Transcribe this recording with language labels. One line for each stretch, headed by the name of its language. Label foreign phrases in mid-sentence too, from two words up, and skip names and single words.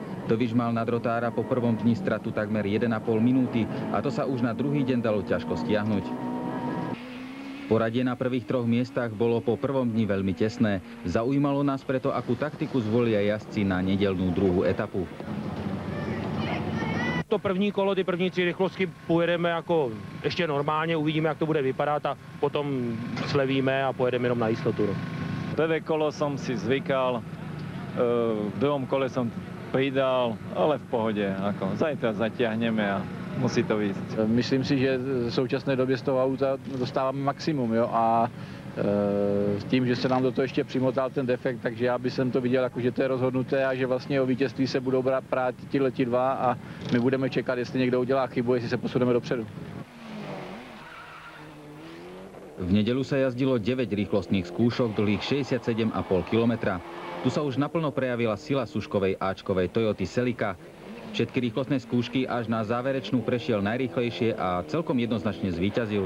Slovak: Tviš mal na Drotára po prvom dni stratu takmer 1,5 minúty a to sa už na druhý deň dalo ťažko stiahnuť. Poradie na prvých 3 miestach bolo po prvom dni veľmi tesné. Zaujímalo nás preto, akú taktiku zvolia jazdci na nedeľnú druhú etapu.
Czech: To první kolo, ty první 3 rychlostky pojedeme jako ještě normálně, uvidíme, jak to bude vypadat a potom slevíme a pojedeme jenom na jistotu. Prvé kolo som si zvykal, v druhom kole som pridal, ale v pohode. Zajtra zatiahneme a musí to výjsť. Myslím si, že v současné době z toho auta dostáváme maximum, jo, a tím, že se nám do toho ještě přimotal ten defekt, takže já bych to viděl, jako, že to je rozhodnuté a že vlastně o vítězství se budou brát ti dva a my budeme čekat, jestli někdo udělá chybu, jestli se posuneme dopředu.
Slovak: V nedeľu sa jazdilo 9 rýchlostných skúšok dlhých 67,5 kilometra. Tu sa už naplno prejavila sila Suškovej áčkovej Toyoty Celica. Všetky rýchlostné skúšky až na záverečnú prešiel najrýchlejšie a celkom jednoznačne zvíťazil.